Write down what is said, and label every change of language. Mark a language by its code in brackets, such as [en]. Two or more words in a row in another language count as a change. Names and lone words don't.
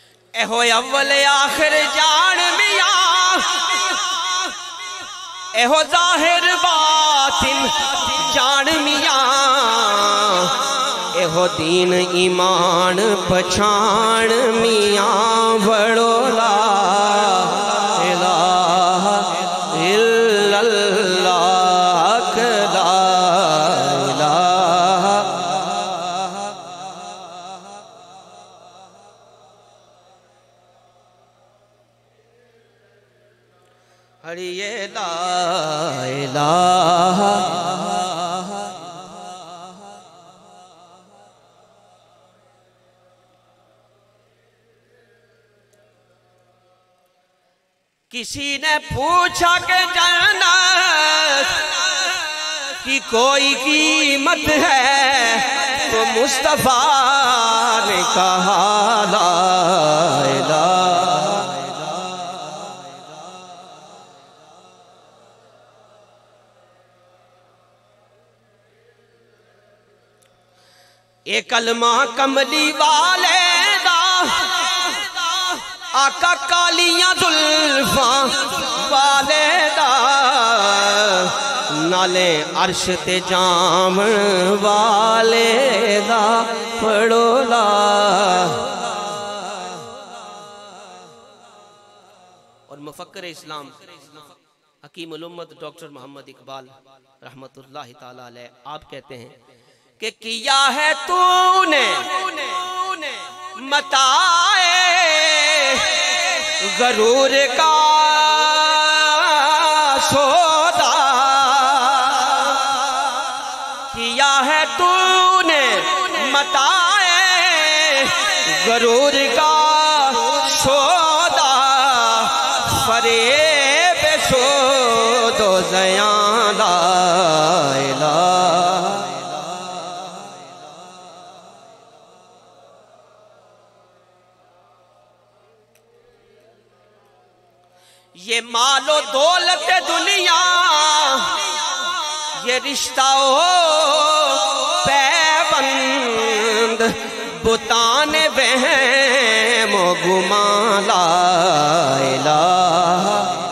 [pa] ایہو اول آخر جان میاں، ایہو ظاہر باطن جان میاں، ایہو دین ایمان پچھان میاں، بڑو [ar] لا إله إلا الله لا إله. हरिये لا إله किसी [ur] نے پوچھا کہ جنت کی کوئی قیمت ہے، تو مصطفیٰ نے کہا [ar] لا إله. [pa] یہ کلمہ کملی والے دا، آقا کالیاں زلفاں والے دا، نالے عرش تے جامن والے دا، پڑھو لا. [ur] اور مفکر اسلام حکیم الامت ڈاکٹر محمد اقبال [ar] رحمة الله تعالى عليه [ur] آپ کہتے ہیں کہ کیا ہے تونے متاع غرور کا سودا, کیا ہے تونے متاع غرور کا سودا، فریب سودو زیاں [ar] لا إله. [ur] یہ مال و دولت دنیا، یہ رشتہ ہو پیبند، بتان وہم گما [ar] لا إله.